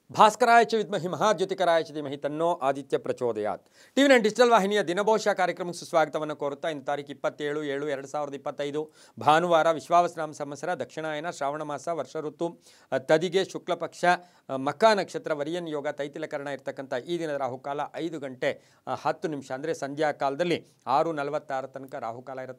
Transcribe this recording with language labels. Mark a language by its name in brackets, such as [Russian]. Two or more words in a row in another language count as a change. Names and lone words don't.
[Sanskrit] ಭಾಸ್ಕರಾಯ ಚ ವಿದ್ಮಹಿ ಮಹಾಜ್ಯೋತಿಕರಾಯ ಚ ಧೀಮಹಿ ತನ್ನೋ ಆದಿತ್ಯ ಪ್ರಚೋದಯಾತ್. [Kannada] ಟಿವಿ9 ಡಿಜಿಟಲ್ ವಾಹಿನಿಯ ದಿನಭವಿಷ್ಯ ಕಾರ್ಯಕ್ರಮಕ್ಕೆ ಸುಸ್ವಾಗತವನ್ನು ಕೋರುತ್ತಾ ಇಂದು ತಾರೀಕು 27/7/2025 ಭಾನುವಾರ ವಿಶ್ವಾವಸನಾಮ ಸಂವತ್ಸರ ದಕ್ಷಿಣಾಯನ ಶ್ರಾವಣ ಮಾಸ ವರ್ಷ ಋತು ತದಿಗೆ ಶುಕ್ಲ ಪಕ್ಷ ಮಕಾ ನಕ್ಷತ್ರ ವರಿಯನ್ ಯೋಗ ತೈತಿಲಕರಣ ಇರತಕ್ಕಂಥ ಈ ದಿನದ ರಾಹುಕಾಲ 5 ಗಂಟೆ 10 ನಿಮಿಷ ಅಂದರೆ ಸಂಧ್ಯಾ ಕಾಲದಲ್ಲಿ 6:46 ತನಕ ರಾಹುಕಾಲ ಇರುತ್ತೆ.